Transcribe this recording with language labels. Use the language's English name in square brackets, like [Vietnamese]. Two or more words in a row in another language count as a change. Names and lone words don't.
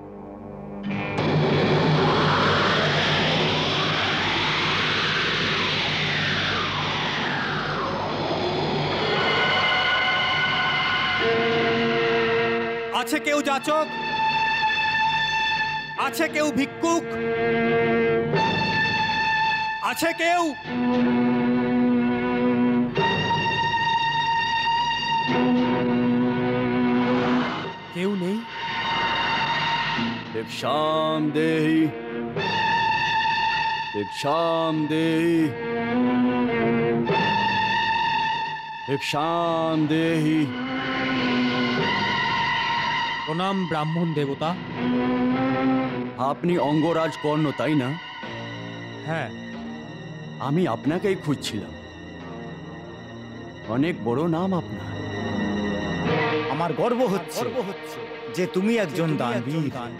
[Bangla] আছে কেউ যাচক? আছে কেউ ভিক্ষুক? আছে কেউ? কেউ নেই। [Sanskrit] भिक्षां देहि भिक्षां देहि भिक्षां देहि। [Bangla] প্রণাম ব্রাহ্মণ দেবতা। আপনি অঙ্গরাজ কর্ণ, তাই না? হ্যাঁ, আমি আপনাকেই খুঁজছিলাম। অনেক বড় নাম আপনার। আমার গর্ব হচ্ছে যে তুমি একজন দানবীর।